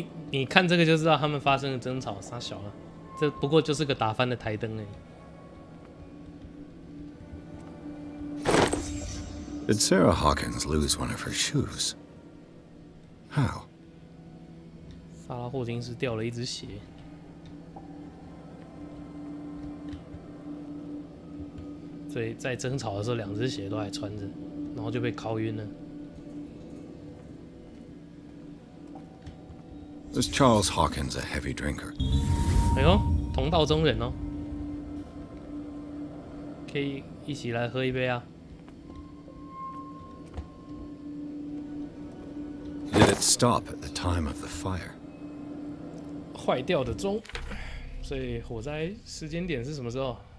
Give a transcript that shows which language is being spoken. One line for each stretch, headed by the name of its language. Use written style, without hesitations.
Chinese: 你看这个就知道他们发生了争吵，傻小了。这不过就是个打翻的台灯而已。
English: Did Sarah Hawkins lose one of her shoes? How?
Chinese: 萨拉霍金斯掉了一只鞋。所以在争吵的时候，两只鞋都还穿着，然后就被敲晕了。
English: Was Charles Hawkins a heavy drinker?
Chinese: 哎呦，同道中人哦，可以一起来喝一杯啊。
English: Did it stop at the time of the fire?
Chinese: 坏掉的钟，所以火灾时间点是什么时候？